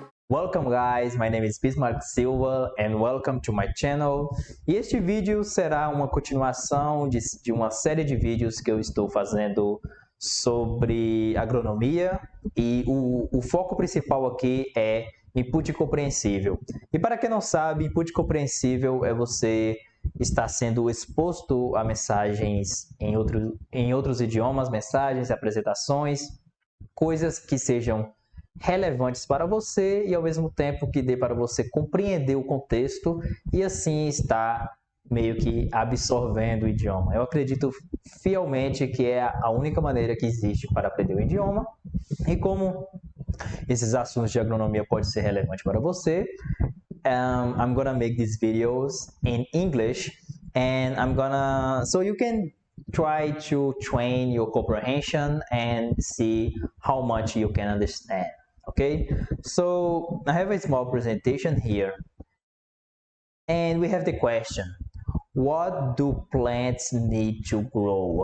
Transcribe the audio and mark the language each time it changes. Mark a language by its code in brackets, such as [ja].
[en] Welcome guys, my name is Bismarck Silva and welcome to my channel. [pt] E este vídeo será uma continuação de uma série de vídeos que eu estou fazendo sobre agronomia e o foco principal aqui é input compreensível. E para quem não sabe, input compreensível é você estar sendo exposto a mensagens em outros idiomas, mensagens, apresentações, coisas que sejam relevantes para você e ao mesmo tempo que dê para você compreender o contexto e assim estar meio que absorvendo o idioma. Eu acredito fielmente que é a única maneira que existe para aprender o idioma e como esses assuntos de agronomia podem ser relevantes para você. [en] I'm gonna make these videos in English and so you can try to train your comprehension and see how much you can understand. Okay, so I have a small presentation here and we have the question, what do plants need to grow?